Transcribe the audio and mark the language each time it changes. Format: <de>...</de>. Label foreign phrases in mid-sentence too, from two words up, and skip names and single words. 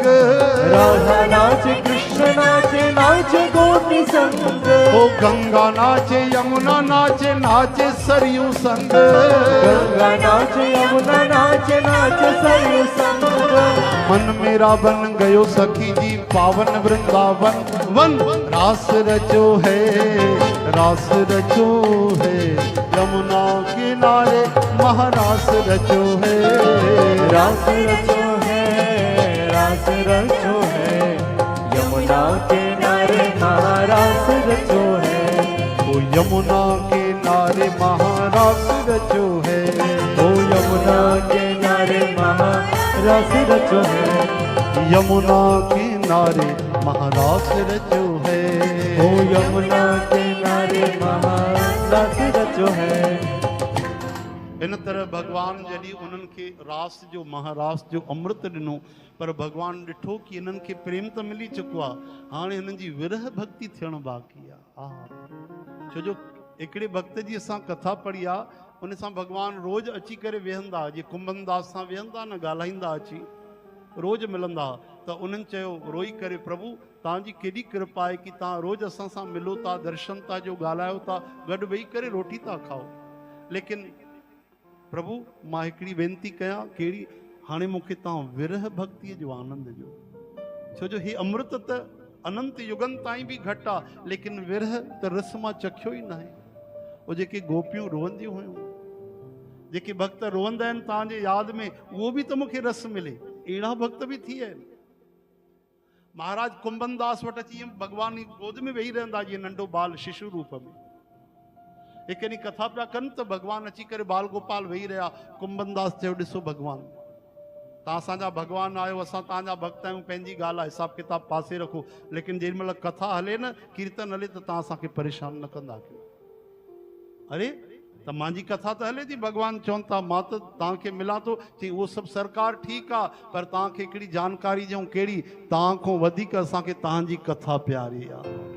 <hi>राधा नाच कृष्ण नाचे, नाचे गोपी संग। ओ गंगा नाचे यमुना नाचे, नाचे सरयू संग। गंगा नाचे यमुना नाचे, नाचे सरयू संग। मन मेरा बन गयो सखी जी पावन वृंदावन वन। रास रचो है, रास रचो है, यमुना किनारे महारास रचो है। रास रचो है, रास रचो है, यमुना किनारे महारास रचो है। ओ यमुना किनारे महारास रचो है। ओ यमुना किनारे महारास रचो है। यमुना किनारे महारास रचो है। ओ यमुना किनारे महारास रचो है।</hi> <sd>इन तरह भगवान जॾहिं उन्हनि खे रास जो महारास जो अमृत ॾिनो, पर भगवान ॾिठो कि इन्हनि खे प्रेम त मिली चुको आहे, हाणे हिननि जी विरह भक्ति थियणु बाक़ी आहे। छो जो हिकिड़े भक्त जी असां कथा पढ़ी आहे, उन सां भगवान रोज़ अची करे वेहंदा, जीअं कुंभन दास सां वेहंदा न, ॻाल्हाईंदा अची रोज़ मिलंदा, त उन्हनि चयो रोई करे, प्रभु तव्हांजी केॾी कृपा आहे कि तव्हां रोज़ असां सां मिलो था, दर्शन था जो ॻाल्हायो था, गॾु वेही करे रोटी था खाओ। लेकिन प्रभु मां हिकिड़ी वेनती कयां, कहिड़ी, हाणे मूंखे तव्हां विरह भक्तिअ जो आनंद ॾियो। छो जो ही अमृत त अनंत युगनि ताईं बि घटि आहे, लेकिन विरह त रस मां चखियो ई न आहे। उहो जेके गोपियूं रोअंदियूं हुयूं, जेके भक्त रोअंदा आहिनि तव्हांजे यादि में, उहो बि त मूंखे रस मिले, अहिड़ा भक्त बि थी आहिनि। महाराज कुंभन दास वटि अची भगवान जी गोद में वेही रहंदा, जीअं नंढो बाल शिशु रूप में। हिकु ॾींहुं कथा पिया कनि त भॻवानु अची करे बाल गोपाल वेही रहिया। कुंभनदास चयो ॾिसो भॻवानु, तव्हां असांजा भॻवानु आहियो, असां तव्हांजा भक्त आहियूं, पंहिंजी ॻाल्हि आहे, हिसाबु किताबु पासे रखो, लेकिन जेॾी महिल कथा हले न, कीर्तन हले त तव्हां असांखे परेशान न कंदा कयो। अरे त मुंहिंजी कथा त हले थी, भॻवानु चवनि था मां त तव्हांखे मिलां थो, चई उहो सभु सरकार ठीकु आहे, पर तव्हांखे हिकिड़ी जानकारी ॾियूं, कहिड़ी, तव्हां खां वधीक असांखे तव्हांजी कथा प्यारी आहे।</sd>